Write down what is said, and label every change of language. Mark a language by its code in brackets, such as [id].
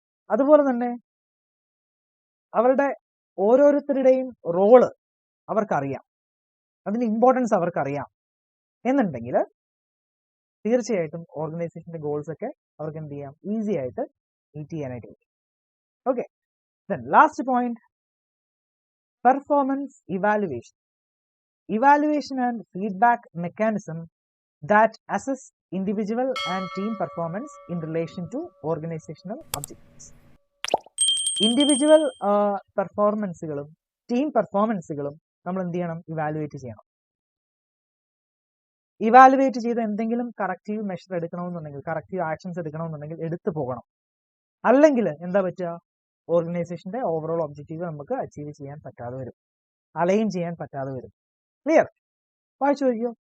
[ml] അതുപോലെ തന്നെ അവരുടെ ഓരോരുത്തരുടെയും റോള് അവർക്കറിയാം, അതിന്റെ ഇമ്പോർട്ടൻസ് അവർക്കറിയാം എന്നുണ്ടെങ്കിൽ തീർച്ചയായിട്ടും ഓർഗനൈസേഷന്റെ ഗോൾസ് ഒക്കെ അവർക്ക് എന്ത് ചെയ്യാം? ഈസി ആയിട്ട് മീറ്റ് ചെയ്യാനായിട്ട് പറ്റും. Okay, last point, performance evaluation. [en] Evaluation and feedback mechanism that assess individual and team performance in relation to organizational objectives. [ml] Individual പെർഫോമൻസുകളും team പെർഫോമൻസുകളും നമ്മൾ എന്ത് ചെയ്യണം? ഇവാലുവേറ്റ് ചെയ്യണം. ഇവാലുവേറ്റ് ചെയ്ത് എന്തെങ്കിലും കറക്റ്റീവ് മെഷർ എടുക്കണമെന്നുണ്ടെങ്കിൽ, കറക്റ്റീവ് ആക്ഷൻസ് എടുക്കണമെന്നുണ്ടെങ്കിൽ എടുത്തു പോകണം. അല്ലെങ്കിൽ എന്താ പറ്റുക? ഓർഗനൈസേഷന്റെ ഓവറോൾ ഒബ്ജക്റ്റീവ് നമുക്ക് അച്ചീവ് ചെയ്യാൻ പറ്റാതെ വരും, അലൈൻ ചെയ്യാൻ പറ്റാതെ വരും. ക്ലിയർ? വായിച്ചു നോക്കിയോ.